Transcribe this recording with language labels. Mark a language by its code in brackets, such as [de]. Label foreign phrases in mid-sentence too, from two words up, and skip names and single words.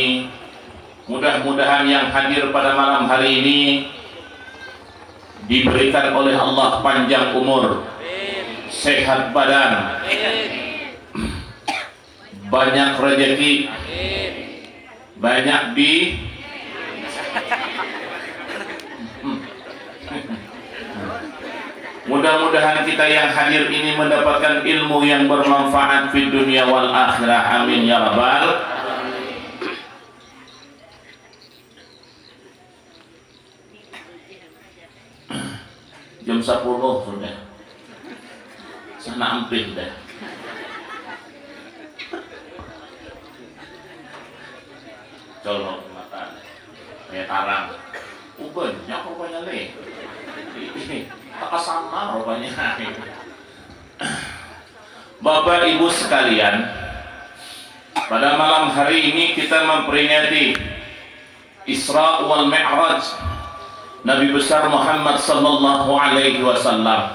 [id] Mudah-mudahan yang hadir pada malam hari ini diberikan oleh Allah panjang umur, sehat badan, banyak rezeki, banyak di mudah-mudahan kita yang hadir ini mendapatkan ilmu yang bermanfaat di [ar] الدنيا والآخرة. آمين يا رب. [id] Jam 10 sudah. [bjn] Sana ampih dah. Colok mata kayak tarang. Banyak rupanya nih. Tak sama rupanya. [id] Bapak Ibu sekalian, pada malam hari ini kita memperingati [ar] الإسراء والمعراج [id] Nabi besar Muhammad [ar] صلى الله عليه وسلم.